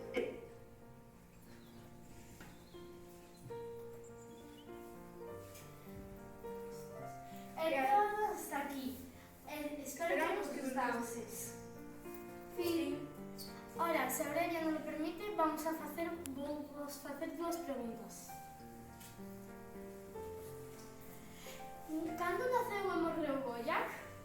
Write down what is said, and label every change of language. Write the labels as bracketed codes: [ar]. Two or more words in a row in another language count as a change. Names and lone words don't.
[es] Hasta aquí. [gl] Espero que os gustase. Fin. [es] Ahora, se Aurelia nos lo permite, vamos a [gl] facer dúas preguntas. Cando naceu e morreu Goya?